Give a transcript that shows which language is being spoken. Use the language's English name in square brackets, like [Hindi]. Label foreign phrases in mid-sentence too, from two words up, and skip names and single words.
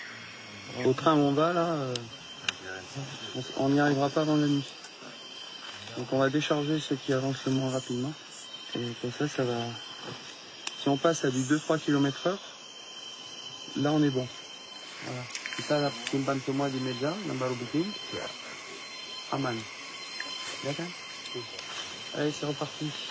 [French] Au train où on va là, on n'y arrivera pas avant la nuit. Donc on va décharger ceux qui avancent le moins rapidement. Et comme ça va... Si on passe à du 2-3 km/h, là on est bon. Voilà. [Indonesian] Kita la simpan semua di meja, dan baru bikin. Aman. Ya kan? [French] Allez, c'est reparti.